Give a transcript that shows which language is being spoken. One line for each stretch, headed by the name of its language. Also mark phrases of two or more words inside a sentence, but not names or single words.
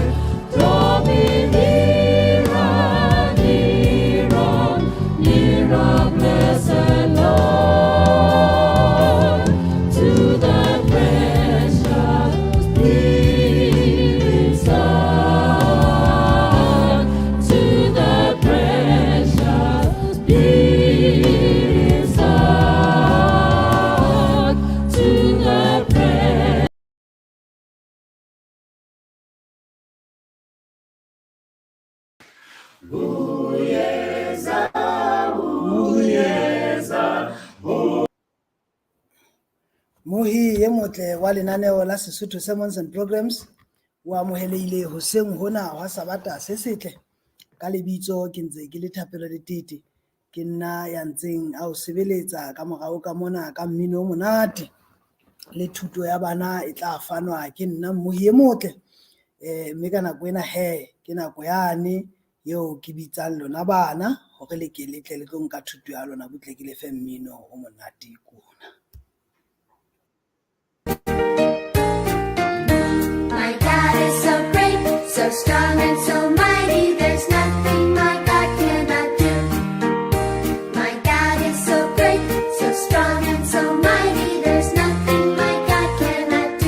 English: Draw me nearer, nearer, nearer, blessed Lord, to the precious bleeding side, to the precious bleeding side, to the precious.
Southern Sotho: Mohi ye motle wa lenaneo la Sesotho Sermons and Programs o amoheleile hoseng hona wa sabata se setle ka lebitso ke ntse ke le Thapelo Letete, ke nna ya ntseng a o sebeletsa ka morao ka mona ka mmino o monate le thuto ya bana e tla fanwa ke nna Mohi ye motle. Mme ka nako ena ke nako yane eo ke bitsang lona bana hore le ke letle le tlo nka thuto ya lona butle ke le fe mmino o monate kuna.
English: My God is so great, so strong and so mighty, there's nothing my God cannot do. My God is so great, so strong and so mighty, there's nothing my God cannot do.